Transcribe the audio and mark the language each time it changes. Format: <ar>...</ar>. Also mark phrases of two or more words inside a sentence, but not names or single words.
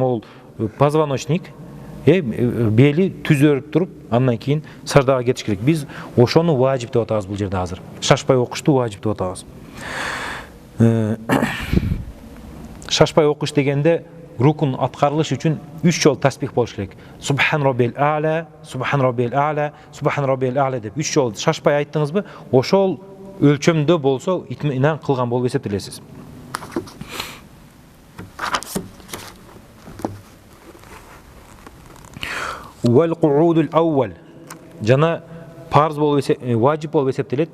<ky>Могул позвоночник, бели түзөрүп туруп, андан кийин саждага кетиш керек. Биз ошону важип деп атабыз бул жерде азыр. Шашпай окушту важип деп атабыз. Шашпай окуш дегенде рукун аткарылыш үчүн 3 жолу таспих болуш керек.</ky> <ar>سبحان ربي الأعلى سبحان ربي الأعلى سبحان ربي الأعلى</ar> <ky>деп 3 жолу шашпай айттыңызбы, ошол өлчөмдө болсо итминан кылган болуп эсептелесиз.</ky> <ar>والقعود الأول.</ar> <ky>Жана парз болуп важип болуп эсептелет.</ky>